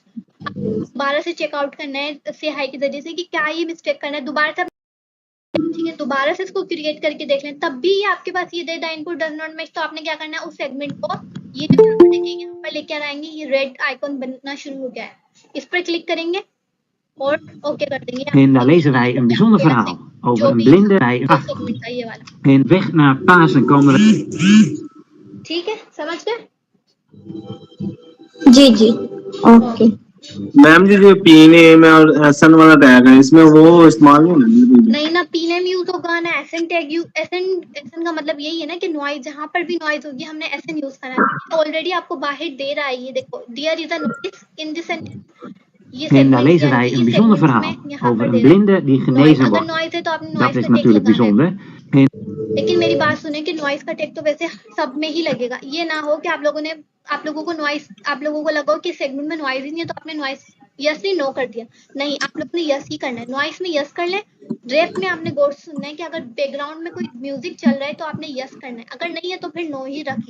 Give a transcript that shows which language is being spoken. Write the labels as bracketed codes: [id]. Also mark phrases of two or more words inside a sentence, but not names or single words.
[hi] दोबारा से चेकआउट करना है से हाई के जरिए से कि क्या ये मिस्टेक करना है, दोबारा से, ठीक है, दोबारा से इसको क्रिएट करके देख लें, तब भी आपके पास ये दे [en] the input does not match, [hi] तो आपने क्या करना है उस सेगमेंट को ये जो देखेंगे यहाँ पर लेकर आएंगे, ये [en] red icon [hi] बनना शुरू हो गया है, इस पर क्लिक करेंगे और ओके कर देंगे। [nl] En daar lezen wij een bijzonder verhaal over een blinde bij een acht. [hi] सेगमेंट का ये वाला, [nl] En op weg naar Pasen komen wij... [hi] ठीक है, समझ गए? जी जी ओके मैम जी जो पीनेम और एसएन वाला टैग है इसमें वो इस्तेमाल नहीं होना। नहीं ना, पीनेम यूज होगा ना [en] SN tag [hi] यूज, एसएन का मतलब यही है ना कि नॉइज, जहाँ पर भी नॉइज होगी हमने एसएन यूज करना है। ऑलरेडी आपको बाहर दे रहा है, ये देखो, [en] there is a noise in this sentence, ये [nl] En daar lezen wij een bijzonder verhaal over een blinde die genezen [hi] अगर [nl] wordt. [hi] नॉइज है तो आपने [nl] Dat [hi] नॉइज [nl] is [hi] का टेक [nl] natuurlijk [hi] लगाना है। [nl] bijzonder. En [hi] लेकिन मेरी बात सुने कि नॉइज का टेक तो वैसे सब में ही लगेगा, ये ना हो कि आप लोगों को नॉइज, आप लोगों को लगा कि सेगमेंट में नॉइज ही नहीं है तो आपने नॉइज यस नहीं नो कर दिया, नहीं, आप लोग ने यस ही करना है, नॉइज में यस कर ले। रैप में आपने गौर से सुनना है कि अगर बैकग्राउंड में कोई म्यूजिक चल रहा है तो आपने यस करना है, अगर नहीं है तो फिर नो ही रखें।